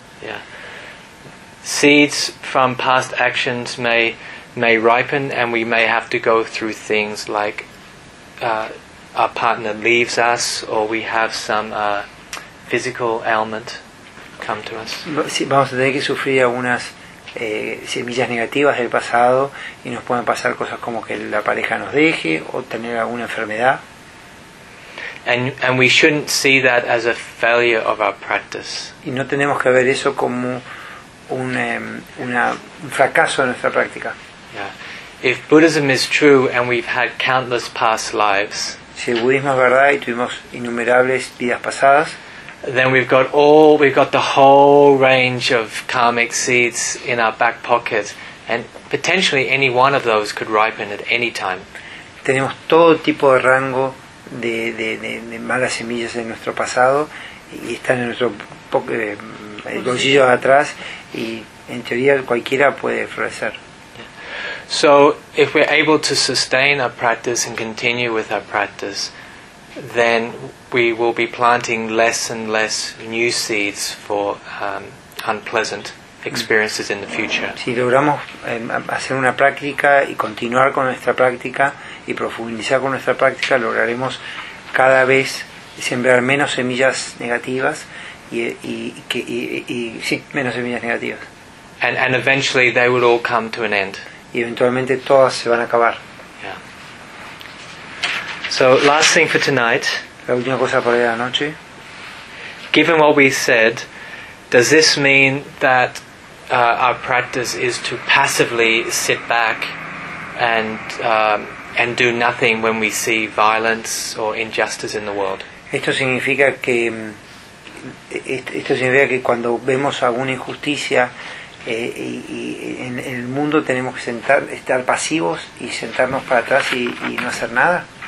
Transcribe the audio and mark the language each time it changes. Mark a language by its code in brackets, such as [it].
[en] Yeah. Seeds from past actions may ripen, and we may have to go through things like our partner leaves us, or we have some physical ailment come to us. [es] Sí, vamos a tener que sufrir algunas semillas negativas del pasado, y nos pueden pasar cosas como que la pareja nos deje o tener alguna enfermedad. [en] And we shouldn't see that as a failure of our practice. [es] Y no tenemos que ver eso como un fracaso de nuestra práctica. [en] Yeah. If Buddhism is true and we've had countless past lives, [es] si el budismo es verdad y tuvimos innumerables vidas pasadas, [en] then we've got the whole range of karmic seeds in our back pocket, And potentially any one of those could ripen at any time. [es] Tenemos todo tipo de rango de malas semillas en nuestro pasado y están en nuestro bolsillo de atrás y en teoría cualquiera puede florecer. [en] So if we're able to sustain our practice and continue with our practice, then we will be planting less and less new seeds for unpleasant experiences in the future. [es] Si logramos hacer una práctica y continuar con nuestra práctica y profundizar con nuestra práctica, lograremos cada vez sembrar menos semillas negativas menos semillas negativas. [en] And eventually they will all come to an end. [es] Y eventualmente todas se van a acabar. [en] Yeah. So last thing for tonight. [es] La última cosa para la noche. [en] Given what we said, does this mean that our practice is to passively sit back and do nothing when we see violence or injustice in the world? [es] Esto significa que cuando vemos alguna injusticia en el mundo tenemos que estar pasivos y sentarnos para atrás y no hacer nada.